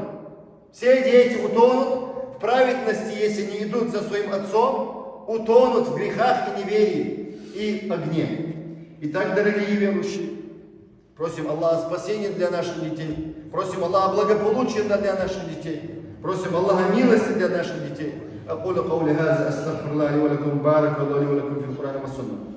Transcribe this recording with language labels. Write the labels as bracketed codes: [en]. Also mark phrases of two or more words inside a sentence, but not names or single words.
[ru] Все дети утонут в праведности, если не идут за своим отцом, утонут в грехах и неверии, и огне. Итак, дорогие верующие, просим Аллаха спасения для наших детей, просим Аллаха благополучия для наших детей, просим Аллаха милости для наших детей. [ar] أقول قولي هذا أستغفر الله لي ولكم بارك الله لي ولكم في القرآن والسنة.